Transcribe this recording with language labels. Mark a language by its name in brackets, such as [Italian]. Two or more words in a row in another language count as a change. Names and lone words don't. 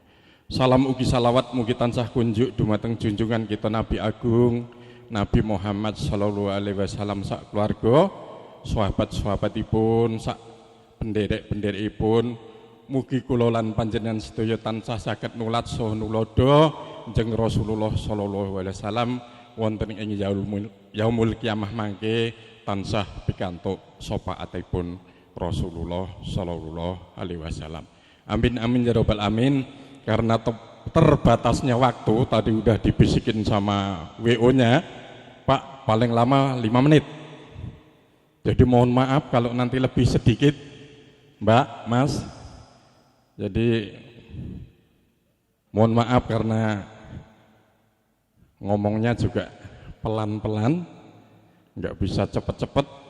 [Javanese] Salam ugi salawat mugi tansah kunjuk dumateng junjungan kita Nabi Agung Nabi Muhammad [Arabic] صلى الله عليه وسلم [Javanese] sak keluarga, sahabat-sahabatipun, sak penderek-penderekipun. Mugi kula lan panjenengan sedaya tansah saged nulat saha nulodo njeng Rasulullah [Arabic] صلى الله عليه وسلم [Javanese] wonten ing [Arabic] يوم القيامة [Javanese] mangke tansah pikantuk syafaatipun Rasulullah [Arabic] صلى الله عليه وسلم. آمين آمين يا رب العالمين. [Indonesian] Karena terbatasnya waktu, tadi udah dibisikin sama WO-nya, Pak paling lama 5 menit. Jadi mohon maaf kalau nanti lebih sedikit, Mbak, Mas. Jadi mohon maaf karena ngomongnya juga pelan-pelan, nggak bisa cepet-cepet.